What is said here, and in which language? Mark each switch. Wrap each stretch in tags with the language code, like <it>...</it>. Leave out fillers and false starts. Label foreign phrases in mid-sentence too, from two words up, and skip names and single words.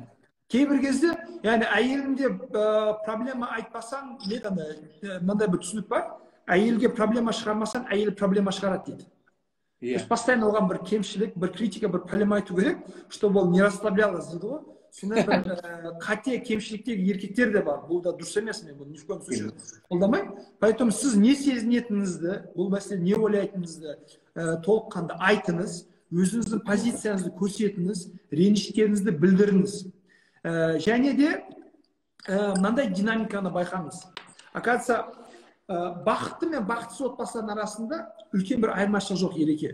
<kk>Кейбір кезде, яғни әйеліңде проблема айтпасаң, мынандай бір түсінік бар, әйелге проблема шығармасаң, әйел проблема шығарады дейді.</kk> <ru>То есть</ru> <kk>постоянно оған бір кемшілік, бір критика, бір проблема айту керек, чтобы ол</kk> <ru>не расслаблялось</ru> <kk>дейді ғой. Сондай бір қате кемшіліктегі еркектер де бар. Бұл да дұрыс емес, мен бұны</kk> <ru>ни в коем случае</ru> <kk>қолдамаймын. Поэтому сіз не сезінетініңізді, бұл мәселе не ойлайтыныңызды толыққанды айтыңыз, өзіңіздің позицияңызды көрсетіңіз, реніштеріңізді білдіріңіз. Және де мынандай динамиканы байқаңыз. Оказывается, бақытты мен бақытсыз отбасылардың арасында үлкен бір айырмашылық жоқ, Ереке.</kk>